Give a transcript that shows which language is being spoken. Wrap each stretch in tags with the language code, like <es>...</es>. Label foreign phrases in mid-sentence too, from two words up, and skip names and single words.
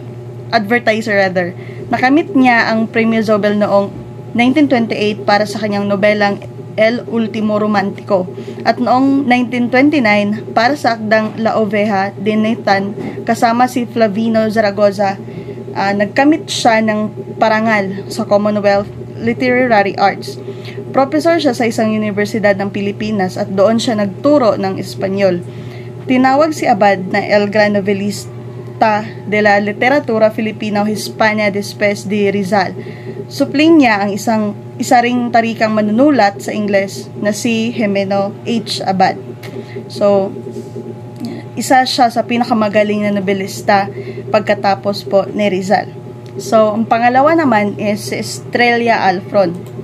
<tl>Nakamit niya ang</tl> <es>Premio Nobel</es> <tl>noong 1928 para sa kanyang nobelang El Ultimo Romantico at noong 1929 para sa akdang La Oveja de Netan kasama si Flavino Zaragoza. Nagkamit siya ng parangal sa Commonwealth Literary Arts. Professor siya sa isang universidad ng Pilipinas at doon siya nagturo ng Espanyol. Tinawag si Abad na</tl> <es>El Gran Novelista de la Literatura Filipino-Hispana después de Rizal.</es> <tl>Supling niya ang isa ring tarikang manunulat sa Ingles na si Jimeno H. Abad. So, isa siya sa pinakamagaling na nobelista pagkatapos po ni Rizal. So, ang pangalawa naman is si Estrella Alfron.</tl>